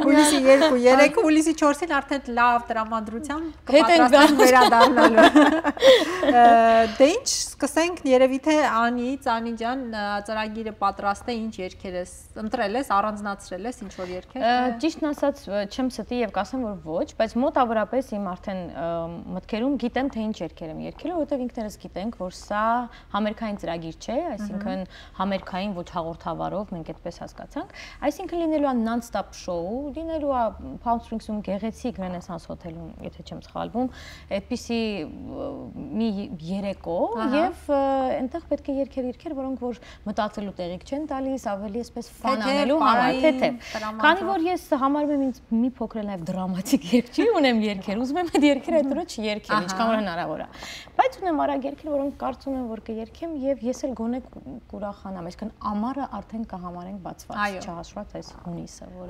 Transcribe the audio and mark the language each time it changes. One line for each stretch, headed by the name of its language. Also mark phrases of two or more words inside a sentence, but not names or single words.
Armenian: հուլիսի 2, 3-ը, հուլիսի 4-ին արդեն լավ տրամադրությամբ կպատրաստենք վերադառնալու։ Դե ինչ, սկսենք երևի թե Անից, Անի ջան, ծրագիրը պատրաստ է, ինչ երգեր ես ընտրել ես, առանձնացրել ես, ինչ որ երգեր։ Ճիշտն ասած, չեմ ստի եւ կասեմ, որ ոչ, բայց մոտավորապես իմ արդեն մտքերում գիտեմ թե ինչ երգեր եմ երգել, որովհետեւ ինքներս գիտենք, որ սա համերգային ծրագիր չէ, այսինքն համերգային ոչ հաղորդավարով մենք այդպես հասկացանք, այսինքն լինելու է
English: non-stop show,
Armenian: լինելու է Palm Springs-ում գեղեցիկ Renaissance հոթելում, եթե չեմ սխալվում, այդպիսի մի երեկո եւ այնտեղ պետք է երգեր, որոնք որ մտածելու տեղիք չեն տալիս, ավելի այսպես ֆան անելու համար, թեթև։ Քանի որ ես համարում եմ ինձ մի փոքր նաեւ դրամատիկ երգչի, ունեմ երգեր, ուզում եմ այդ երգերը այդ օրը չերգել, ինչքան որ հնարավոր է։ Բայց ունեմ արագ երգեր, որոնք կարծում եմ որ կերգեմ եւ ես էլ գոնե կուրախանամ, այսինքն ամառը արդեն կհամարենք բացված, չհաշված այս հունիսը, որը